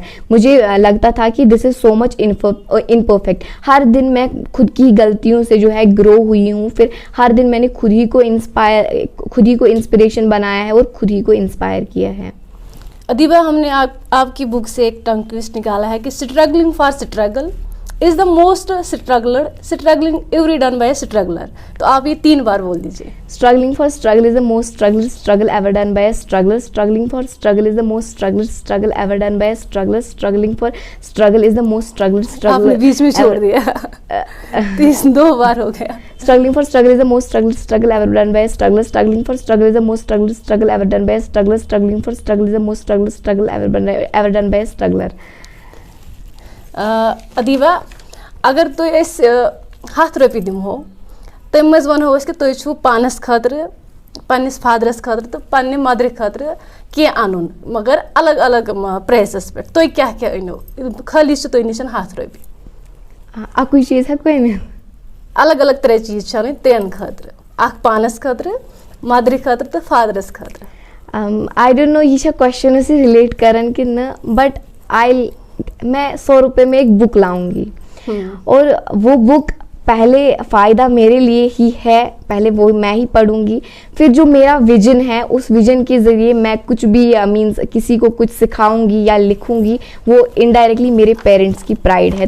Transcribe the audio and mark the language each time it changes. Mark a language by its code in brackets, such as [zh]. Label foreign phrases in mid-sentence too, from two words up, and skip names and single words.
[hi] मुझे लगता था कि [en] this is so much imperfect. [hi] हर दिन मैं खुद की गलतियों से जो है ग्रो हुई हूँ, फिर हर दिन मैंने खुद ही को इंस्पिरेशन बनाया है और खुद ही को इंस्पायर किया है। अदीबा, हमने आपकी बुक से एक [en] tongue twist [hi] निकाला है कि [en] struggling for struggle is the most struggling every done by struggler. [hi] तो आप ये 3 बार बोल दीजिए। [en] struggling for struggle is the most struggle ever done by struggler. struggling for struggle is the most struggle ever done by struggler. struggling for struggle is the most struggle [hi] आपने बीच में छोड़ दिया। 2 बार हो गया। [en] Struggling for struggle is the most struggle ever done by a struggler. Struggling for struggle is the most struggle ever done by a struggler. Struggling for struggle is the most struggle ever done by a struggler. [ks] अदीबा, अगर तुम इस 100 रॉपि दिमो तम मज वनो कि तुम छो पानस खतर, पन्निस फादरस खतर तो पन्ने मदर खतर के अन, मगर अलग अलग प्राइसस पे तुम क्या क्या अनो, खाली तुम निशन 100 रॉपि [hi] अकुई चीज है कोई नहीं, [ks] अलग अलग तरह चीज छन तेन खतर, पानस खतर, मदर खतर तो फादरस खतर। [en] I don't know [hi] ये क्वेश्चन से रिलेट करन कि न, बट मैं 100 रुपये में एक बुक लाऊंगी और वो बुक पहले फ़ायदा मेरे लिए ही है, पहले वो मैं ही पढ़ूंगी, फिर जो मेरा विजन है उस विजन के ज़रिए मैं कुछ भी मीन्स किसी को कुछ सिखाऊंगी या लिखूंगी, वो इनडायरेक्टली मेरे पेरेंट्स की प्राइड है।